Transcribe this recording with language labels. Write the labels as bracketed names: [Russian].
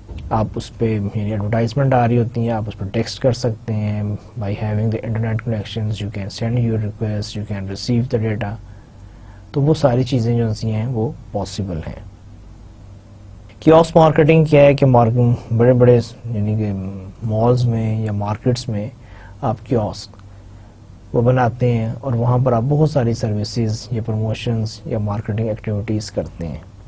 [Urdu] آپ اس پہ ایڈورٹائزمنٹ آ رہی ہوتی ہیں, آپ اس پہ ٹیکسٹ کر سکتے ہیں. [English] by having the internet connections you can send your requests, you can receive the data. [Urdu] تو وہ ساری چیزیں جو ہیں وہ پاسبل ہیں. کیوسک مارکیٹنگ کیا ہے کہ بڑے بڑے یعنی کہ مالز میں یا مارکیٹس میں آپ کیوسک وہ بناتے ہیں اور وہاں پر آپ بہت ساری سروسز یا پروموشنز یا مارکیٹنگ ایکٹیویٹیز کرتے ہیں.